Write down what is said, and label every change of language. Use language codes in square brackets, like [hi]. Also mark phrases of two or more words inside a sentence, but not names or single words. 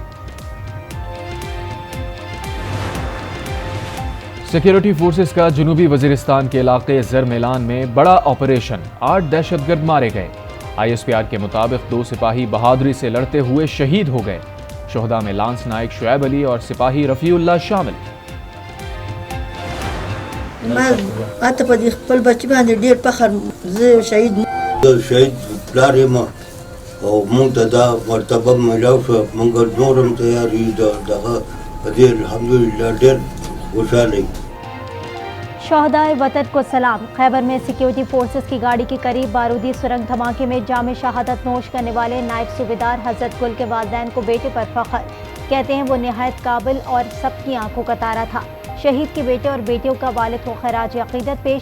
[en] security forces [ur] کا جنوبی وزیرستان کے علاقے زرملان میں بڑا آپریشن. 8 دہشت گرد مارے گئے. ISPR کے مطابق 2 سپاہی بہادری سے لڑتے ہوئے شہید ہو گئے. شہدا میں لانس نائیک شعیب علی اور سپاہی رفیع اللہ شامل. [ps] ما اته په دې خپل بچی باندې ډیر فخر زه شهید پلار یم او موږ ته دا مرتبه ملاو شو موږ نورم تیار یو دغه په دې الحمدلله ډیر خوشاله یم [ur] شہدائے وطن کو سلام. خیبر میں [en] security forces [ur] کی گاڑی کے قریب بارودی سرنگ دھماکے میں جام شہادت نوش کرنے والے نائب صوبیدار حضرت گل کے والدین کو بیٹے پر فخر. کہتے ہیں وہ نہایت قابل اور سب کی آنکھوں کا تارا تھا. شہید کے بیٹے اور بیٹیوں کا والد کو خراج عقیدت پیش.